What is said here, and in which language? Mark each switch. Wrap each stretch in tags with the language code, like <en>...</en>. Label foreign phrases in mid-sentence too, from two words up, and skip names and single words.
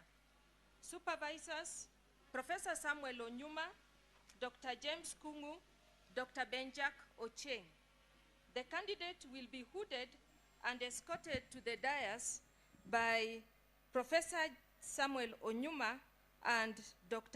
<en>Supervisors, Professor Samuel Onyuma, Dr. James Kungu, Dr. Benjak Ocheng. The candidate will be hooded and escorted to the dais by Professor Samuel Onyuma and Dr.</en>